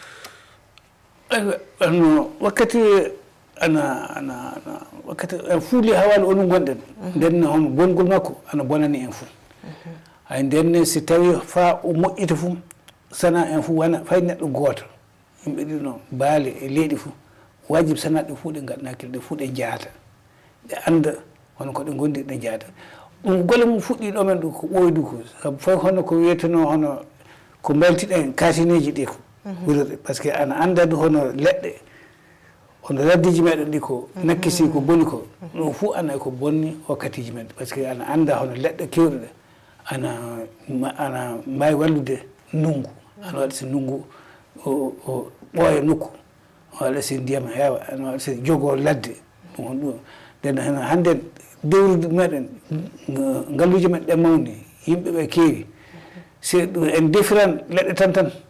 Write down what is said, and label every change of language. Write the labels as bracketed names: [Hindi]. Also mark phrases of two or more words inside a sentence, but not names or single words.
[Fula] no wakkati ana wakkati fuuli hawali onon gonɗen nden hono bongol makko ana bonani en fuu hay ndenne si tawi fa o moƴƴita fuu sana en fuu wana fay neɗɗo gooto yimɓe ɗi no baali e leyɗi fuu wajibi sana ɗe fuu ɗe gaɗana hakkille ɗe fuu ɗe jaata ɗe anda hono ko ɗe gondi ɗe jaata ɗum golle mum fuɗɗi ɗo men ɗo ko ɓoydu ko sabu fof hono ko wiyeteno hono ko mbaltiɗen kasineji ɗi ko wurirɗe [French] par ce que [Fula] ana andade hono leɗɗe hono raddiji meɗen ɗi ko nakkisi ko boni ko ɗum fuu ana ko bonni wakkatiji men [French] par ce que [Fula] ana anda hono leɗɗe kewɗe ɗe ana mbawi wallude ndungu ana waɗa so ndungu o ɓooya nokku o waɗa so ndiyam heewa ana waɗa so jogo ladde ɗum on ɗum nden hen hande dewrude meɗen ngalluji men ɗe mawni yimɓeɓe keewi so en defiran leɗɗe tan